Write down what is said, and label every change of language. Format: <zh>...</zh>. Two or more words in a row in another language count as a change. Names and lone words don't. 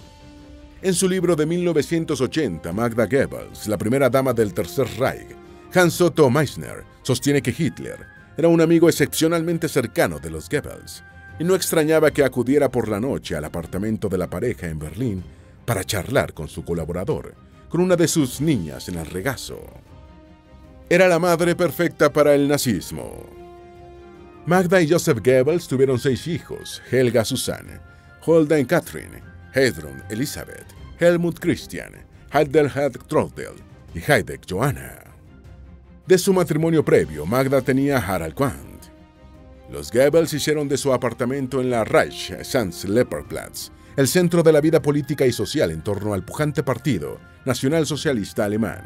<es>En su libro de 1980, Magda Goebbels, la primera dama del Tercer Reich, Hans Otto Meissner sostiene que Hitler era un amigo excepcionalmente cercano de los Goebbels, y no extrañaba que acudiera por la noche al apartamento de la pareja en Berlín para charlar con su colaborador, con una de sus niñas en el regazo. Era la madre perfecta para el nazismo. Magda y Joseph Goebbels tuvieron 6 hijos: Helga Susanne, Holden Catherine, Heidrun Elisabeth, Helmut Christian, Heidelhard Trottel y Heidek Johanna. De su matrimonio previo, Magda tenía a Harald Quandt. Los Goebbels hicieron de su apartamento en la Reich-Sanz-Leopoldplatz el centro de la vida política y social en torno al pujante partido nacionalsocialista alemán.</es>